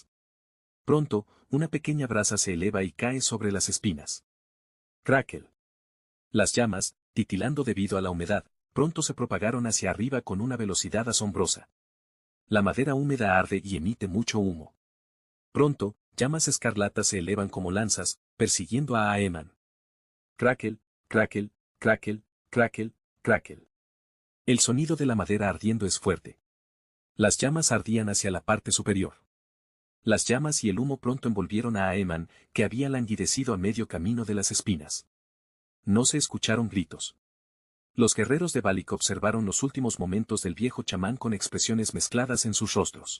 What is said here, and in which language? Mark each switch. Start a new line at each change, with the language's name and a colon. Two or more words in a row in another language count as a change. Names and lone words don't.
Spanish: Pronto, una pequeña brasa se eleva y cae sobre las espinas. Crackle. Las llamas, titilando debido a la humedad, pronto se propagaron hacia arriba con una velocidad asombrosa. La madera húmeda arde y emite mucho humo. Pronto, llamas escarlatas se elevan como lanzas, persiguiendo a Aeman. Crackle, crackle, crackle, crackle, crackle. El sonido de la madera ardiendo es fuerte. Las llamas ardían hacia la parte superior. Las llamas y el humo pronto envolvieron a Aeman, que había languidecido a medio camino de las espinas. No se escucharon gritos. Los guerreros de Balik observaron los últimos momentos del viejo chamán con expresiones mezcladas en sus rostros.